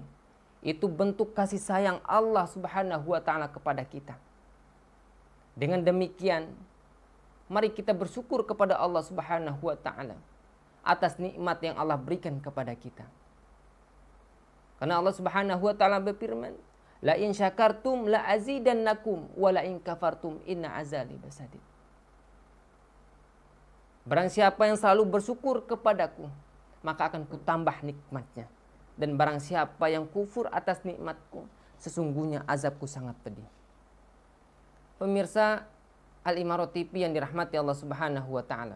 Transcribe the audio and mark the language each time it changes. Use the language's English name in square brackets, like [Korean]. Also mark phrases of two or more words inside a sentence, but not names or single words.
[Indonesian] Itu bentuk kasih sayang Allah [Arabic] سبحانه وتعالى [Indonesian] kepada kita. Dengan demikian, mari kita bersyukur kepada Allah [Arabic] سبحانه وتعالى [Indonesian] atas nikmat yang Allah berikan kepada kita. Karena Allah [Arabic] سبحانه وتعالى [Indonesian] berfirman, [Arabic] "لئن شكرتم لأزيدنكم ولئن كفرتم إن عذابي لشديد." [Indonesian] Barang siapa yang selalu bersyukur kepadaku, maka akan kutambah nikmatnya. Dan barang siapa yang kufur atas nikmatku, sesungguhnya azabku sangat pedih. Pemirsa Al-Imarah TV yang dirahmati Allah [Arabic] سبحانه وتعالى.